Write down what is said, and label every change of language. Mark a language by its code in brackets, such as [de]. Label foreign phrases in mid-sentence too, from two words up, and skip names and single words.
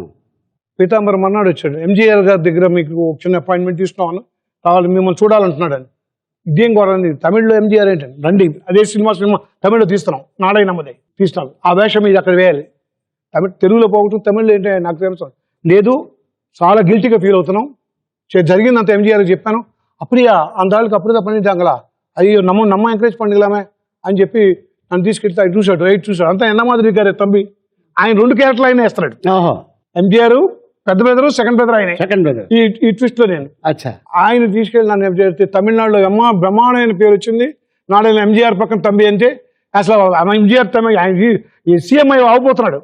[te] పీతాంబరం అన్నాడు వచ్చాడు, MGR గారి దగ్గర మీకు ఒక చిన్న అపాయింట్మెంట్ తీసుకున్నాను, కావాలి మిమ్మల్ని చూడాలంటున్నాడు అని. ఇదేం కోరండి, తమిళ్లో MGR ఏంటండి, రండి అదే సినిమా తమిళ్లో తీస్తున్నాం, నాడై నమ్మదే తీస్తున్నాం, ఆ వేషం ఇది అక్కడ వేయాలి. తెలుగులో పోగొట్టు తమిళ్లో ఏంటి నాకు తెలుసు. లేదు చాలా గిల్టీగా ఫీల్ అవుతున్నాం, జరిగిందంత MGR చెప్పాను. [ta] அப்படியா அந்த ஆளுக்கு அப்படிதான் பண்ணிட்டாங்களா, ஐயோ நம்ம ఎంకరేజ్ பண்ணிக்கலாமே [te] అని చెప్పి నన్ను తీసుకెళ్తే అటు చూసాడు రైట్ చూసాడు, అంతా ఎన్న మాదిరి గారు తమ్మి. ఆయన 2 క్యారెక్టర్లు ఆయన వేస్తున్నాడు. MGR పెద్ద బ్రదరు, సెకండ్ బ్రదర్ ఆయన. ఈ ట్విస్ట్ లో నేను ఆయన తీసుకెళ్ళి నన్ను MGR తమిళనాడులో బ్రహ్మాండమైన పేరు వచ్చింది. నాడు MGR పక్కన తమ్మి అంటే అసలు MGR తమ్మి సీఎం అయి అవబోతున్నాడు.